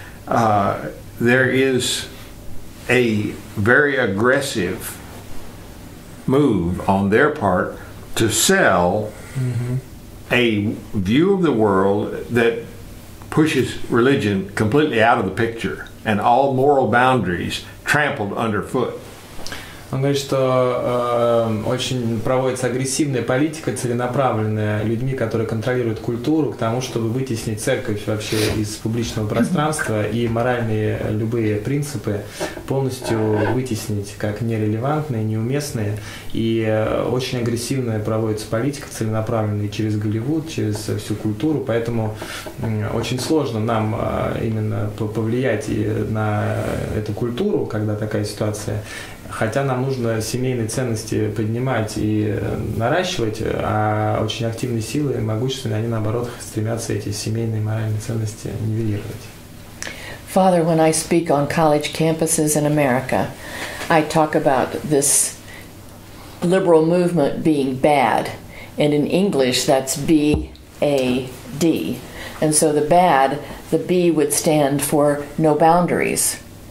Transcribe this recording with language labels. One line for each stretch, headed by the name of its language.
English: There is a very aggressive move on their part to sell a view of the world that pushes religion completely out of the picture and all moral boundaries trampled underfoot.
Russian: Он говорит, что очень проводится агрессивная политика, целенаправленная людьми, которые контролируют культуру, к тому, чтобы вытеснить церковь вообще из публичного пространства и моральные любые принципы полностью вытеснить как нерелевантные, неуместные. И очень агрессивная проводится политика, целенаправленная через Голливуд, через всю культуру, поэтому очень сложно нам именно повлиять на эту культуру, когда такая ситуация. Хотя нам нужно семейные ценности поднимать и наращивать, а очень активные силы, могущественные, они наоборот стремятся эти семейные моральные ценности нивелировать.
English: Father, when I speak on college campuses in America, I talk about this liberal movement being bad, and in English that's B-A-D. And so the B would stand for no boundaries.